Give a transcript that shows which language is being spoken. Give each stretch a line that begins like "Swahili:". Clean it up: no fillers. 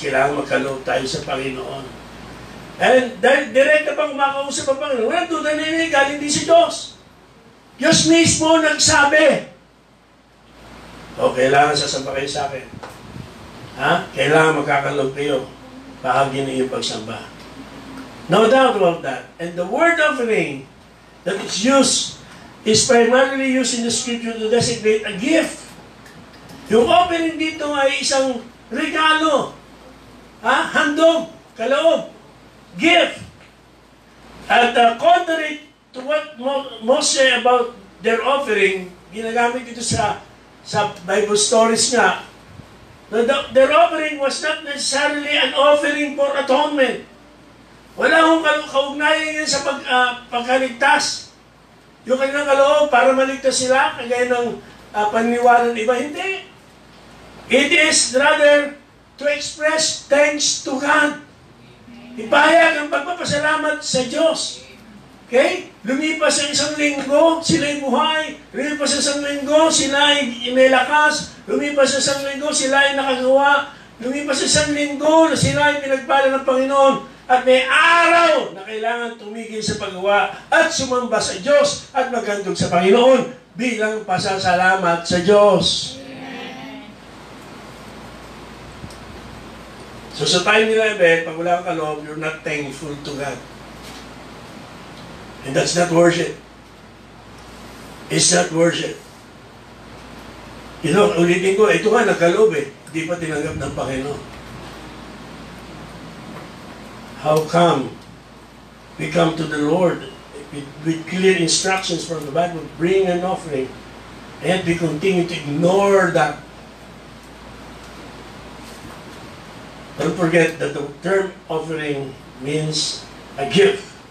Filipino: Kailangan magkaloob tayo sa Panginoon. And direkta pang makausap ang Panginoon. Walang duda na galing din si Diyos. Diyos mismo nagsabi, kailangan sasamba kayo sa akin. Kailangan magkakaloob kayo. Bahagi na yung pagsamba.
English: No doubt about that. And the word offering that is used is primarily used in the scripture to designate a gift.
Filipino: Yung offering dito ay isang regalo. Handog, kaloob, gift.
English: At contrary to what Moses say about their offering,
Filipino: ginagamit dito sa Bible stories nga,
English: their offering was not necessarily an offering for atonement.
Filipino: Wala akong kaugnayan yan sa pagkaligtas. Yung kanilang kaloob para maligtas sila, kagaya ng paniniwala ng iba, hindi.
English: It is rather to express thanks to God.
Filipino: Ipahayag ang pagpapasalamat sa Diyos. Okay? Lumipas ang isang linggo, sila'y buhay. Lumipas ang isang linggo, sila'y may lakas. Lumipas ang isang linggo, sila'y nakagawa. Lumipas ang isang linggo, sila'y pinagpala ng Panginoon. At may araw na kailangan tumigil sa paggawa at sumamba sa Diyos at maghandog sa Panginoon bilang pasasalamat sa Diyos. So sa time nila, pag wala kang kaloob,
English: you're not thankful to God. And that's not worship. It's not worship.
Filipino: Ulitin ko, ito nga nagkaloob Hindi pa tinanggap ng Panginoon.
English: How come we come to the Lord with clear instructions from the Bible, bring an offering, and we continue to ignore that? Don't forget that the term offering means a gift.